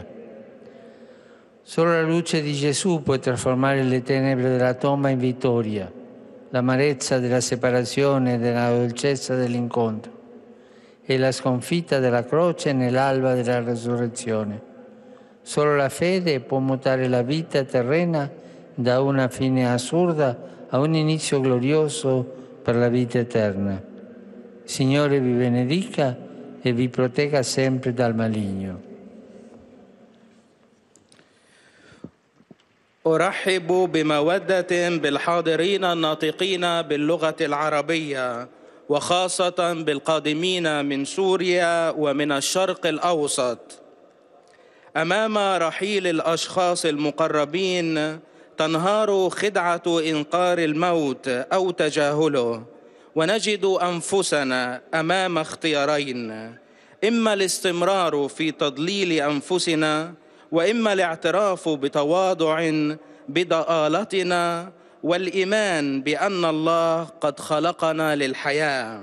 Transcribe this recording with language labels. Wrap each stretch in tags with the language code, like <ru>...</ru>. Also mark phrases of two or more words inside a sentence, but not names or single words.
<it>Solo la luce di Gesù può trasformare le tenebre della tomba in vittoria, l'amarezza della separazione nella dolcezza dell'incontro e la sconfitta della croce nell'alba della resurrezione. Solo la fede può mutare la vita terrena da una fine assurda a un inizio glorioso per la vita eterna. Il Signore vi benedica e vi protegga sempre dal maligno.</it> <ar>أرحب بمودة بالحاضرين الناطقين باللغة العربية، وخاصة بالقادمين من سوريا ومن الشرق الأوسط. أمام رحيل الأشخاص المقربين تنهار خدعة إنكار الموت أو تجاهله، ونجد أنفسنا أمام اختيارين: إما الاستمرار في تضليل أنفسنا، وإما الاعتراف بتواضع بضآلتنا والإيمان بأن الله قد خلقنا للحياة.</ar>